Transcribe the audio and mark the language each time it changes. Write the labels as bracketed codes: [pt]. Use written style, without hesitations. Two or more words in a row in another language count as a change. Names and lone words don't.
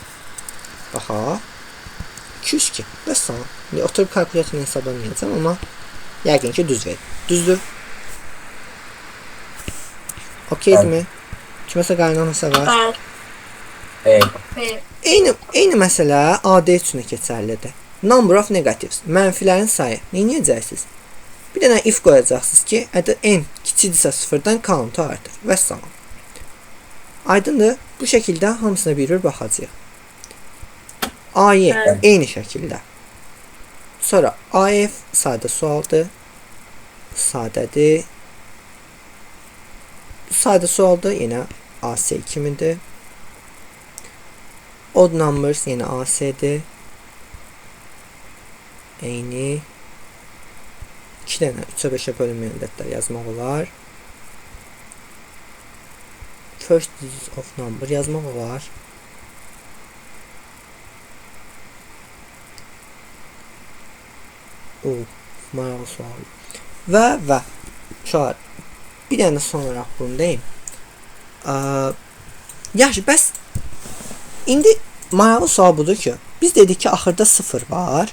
[az] Baxa. 202. Və sağ. İndi oturub kalkulyatorla hesablamayacağam, amma yəqin ki düz verir. Düzdür? Okeydirmi? Kiməsə qaynanırsa var. Eyni məsələ AD üçün keçərlidir. [en] Number of negatives. [az] Mənfilərin sayı. Nə edəcəksiniz? Bir dənə if qoyacaqsınız ki, ədəd n kiçikdirsə 0-dan count-u artır. Və salam. Aydındır? Bu şəkildə hamısına bir-bir baxacağıq. AY eyni şəkildə. Sonra AF sadə sualdır. Sadədir. Sadə sualdır. Yenə AC kimidir. [en] Odd numbers [az] yenə AC'dir. Eyni. 2 dənə 3-ə 5-ə bölünməyən ədədlər yazmaq olar. [en] First digit of number [az] yazmaq olar. Maraqlı sual. Və uşaqlar, bir dənə son olaraq bunu deyim. Yaxşı, bəs indi maraqlı sual budur ki, biz dedik ki, axırda 0 var.